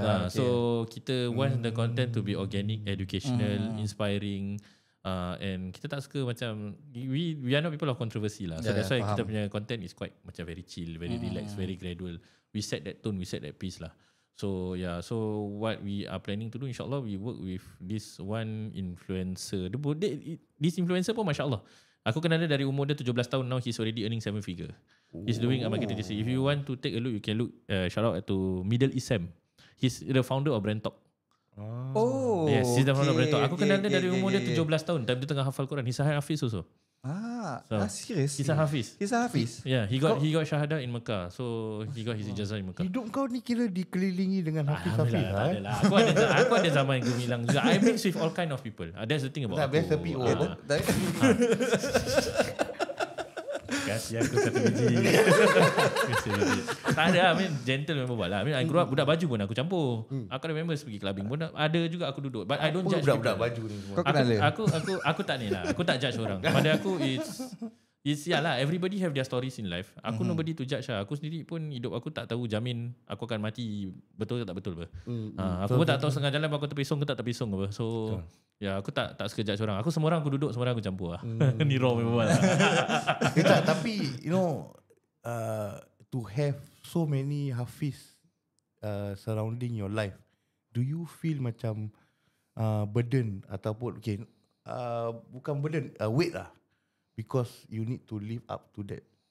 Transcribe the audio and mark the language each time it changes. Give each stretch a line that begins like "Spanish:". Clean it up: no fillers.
English: So kita want the content to be organic, educational, inspiring, and
Malay: kita tak suka macam
English: we are not people of controversy lah. So that's why
Malay: kita punya
English: content is quite
Malay: macam
English: very chill, very relaxed, very gradual. We set that tone, we set that pace lah. So so what we are planning to do, insyaAllah, we work with this one influencer.
Malay: This influencer pun masya Allah, aku kenal dia dari umur dia 17 tahun.
English: Now he's already earning 7 figure. He's doing a marketing agency. If you want to take a look, you can look, shout out to Middle East Sam. He's the founder of Brand Talk. Oh, Yes, he's the founder of Brand Talk.
Malay: Aku kenal dia dari umur dia 17 tahun. Time dia tengah hafal Quran.
English: He's a Hafiz also. Serious? He's a Hafiz. He's a Hafiz? Yeah, he got Syahadah in Mecca. So he got his ijazah in Mecca.
Malay: Hidup kau ni kira dikelilingi dengan Hafiz-Hafiz lah. Aku ada zaman gemilang juga.
English: I mix with all kind of people. That's the thing about
Malay: aku. Biasa PO. Kasih aku satu biji. Tak ada, I mean gentle member buat lah.
English: I mean I grew up
Malay: budak baju pun aku campur. Aku ada members pergi clubbing pun ada juga aku duduk.
English: But I don't judge
Malay: budak-budak
English: people.
Malay: baju ni semua. Kau kenal dia? Aku tak ni lah. Aku tak judge orang. Pada aku it's lah.
English: Everybody have their stories in life.
Malay: Aku
English: nobody to judge
Malay: lah. Aku sendiri pun hidup aku tak tahu jamin aku akan mati betul ke tak betul apa. Aku pun tak tahu setengah jalan aku terpesong ke tak terpesong apa. So aku tak suka judge orang. Aku semua orang aku duduk, semua orang aku campur lah. Ni raw memang lah.
English: Tapi you know, to have so many Hafiz surrounding your life, do you feel
Malay: macam
English: burden
Malay: ataupun bukan
English: burden, weight lah, because you need to live up to that?